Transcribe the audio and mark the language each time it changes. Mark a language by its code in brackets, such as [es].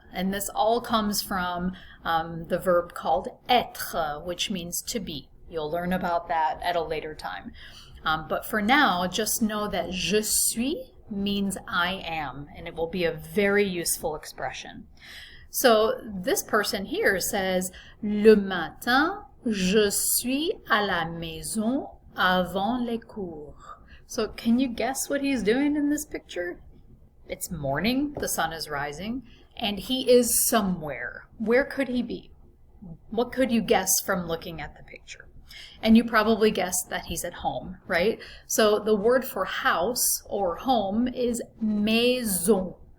[en] And this all comes from the verb called être, which means to be. You'll learn about that at a later time. But for now, just know that je suis means I am, and it will be a very useful expression. So this person here says, [fr] le matin, je suis à la maison avant les cours. [en] So can you guess what he's doing in this picture? It's morning, the sun is rising, and he is somewhere. Where could he be? What could you guess from looking at the picture? And you probably guessed that he's at home, right? So the word for house or home is maison.